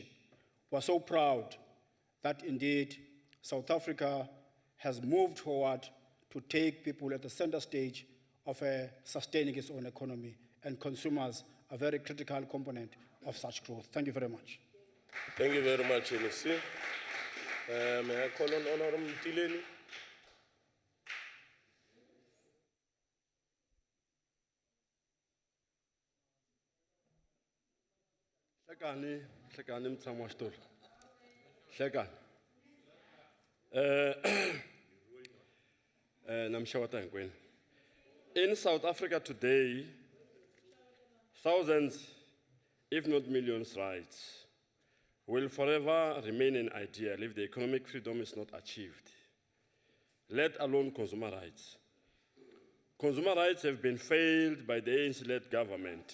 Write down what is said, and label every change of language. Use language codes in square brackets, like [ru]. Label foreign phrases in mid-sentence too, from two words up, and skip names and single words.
[en] We're so proud that indeed South Africa has moved forward to take people at the center stage of sustaining its own economy, and consumers are a very critical component of such growth. Thank you very much. Thank you very much, MEC. May I call on Honorable Tileni? [ts] Hlekani mtshamo wa xitori. Hlekani. Namshawata hinkwenu. [en] In South Africa today, thousands, if not millions, rights will forever remain an ideal if the economic freedom is not achieved, let alone consumer rights. Consumer rights have been failed by the ANC-led government.